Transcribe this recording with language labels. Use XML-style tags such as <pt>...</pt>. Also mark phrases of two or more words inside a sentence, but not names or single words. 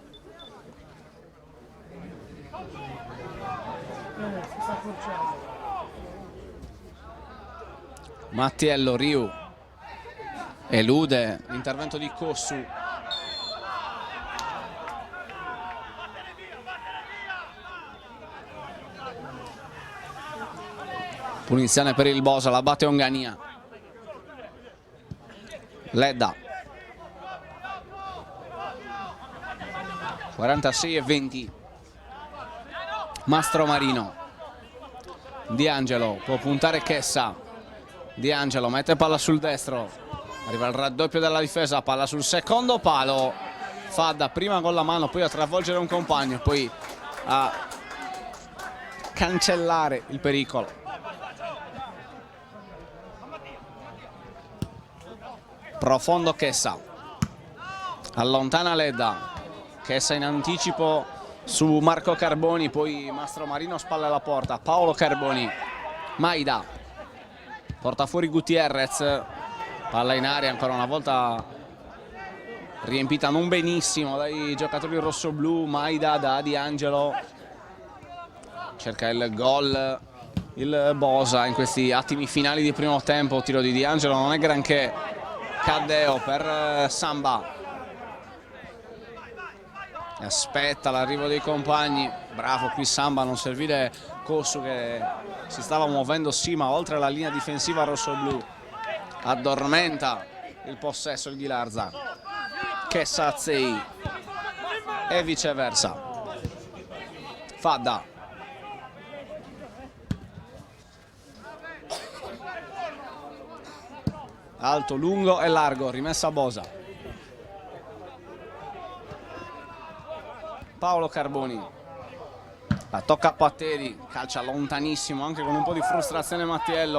<it>Mattiello, Riu elude l'intervento di Cossu. Punizione per il Bosa, la batte Ongania. Ledda. 46-20. Mastromarino. Di Angelo può puntare Chessa. Di Angelo mette palla sul destro. Arriva il raddoppio della difesa, palla sul secondo palo. Fadda prima con la mano, poi a travolgere un compagno, poi a cancellare il pericolo. Profondo Chessa. Allontana Ledda. Chessa in anticipo su Marco Carboni, poi Mastromarino spalla alla porta. Paolo Carboni. Maida porta fuori Gutierrez, palla in aria ancora una volta riempita non benissimo dai giocatori rossoblu. Maida da Di Angelo, cerca il gol il Bosa in questi attimi finali di primo tempo. Tiro di Di Angelo non è granché. Caddeo per Samba, aspetta l'arrivo dei compagni. Bravo qui Samba a non servire Cossu che si stava muovendo sì, ma oltre la linea difensiva rossoblu. Addormenta il possesso il Ghilarza. Chessa Azzei e viceversa. Fadda. Alto, lungo e largo, rimessa Bosa. Paolo Carboni. Tocca Patteri, calcia lontanissimo anche con un po' di frustrazione Mattiello.</it>